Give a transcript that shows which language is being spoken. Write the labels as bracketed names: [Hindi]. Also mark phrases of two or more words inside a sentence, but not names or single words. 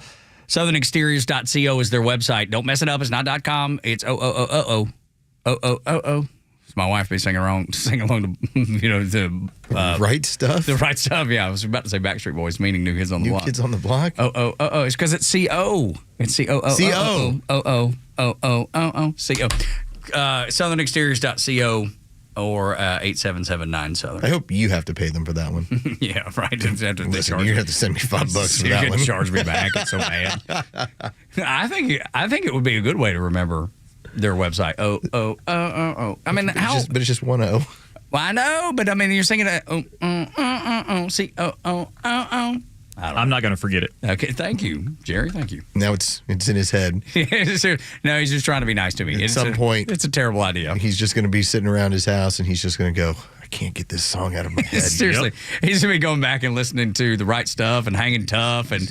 [English] SouthernExteriors.co is their website. Don't mess it up. It's not .com. It's O-O-O-O-O. O-O-O-O. It's my wife be singing along to, the right stuff? The right stuff, yeah. I was about to say Backstreet Boys, meaning New Kids on the Block. New Kids on the Block? Oh. It's because it's C-O. It's C-O-O. C-O. O-O. C-O. SouthernExteriors.co or 8779 Southern. I hope you have to pay them for that one. Yeah, right. Listen, you're going to have to send me $5 for that one. You're going to charge me back. It's so bad. I think it would be a good way to remember their website. Oh. I mean, but it's just one O. Well, I know, but I mean, you're singing that. C-O-O-O-O. I'm not going to forget it. Okay, thank you, Jerry. Thank you. Now it's in his head. No, he's just trying to be nice to me. At some point, it's a terrible idea. He's just going to be sitting around his house, and he's just going to go, I can't get this song out of my head. Seriously, he's going to be going back and listening to The Right Stuff and Hanging Tough, and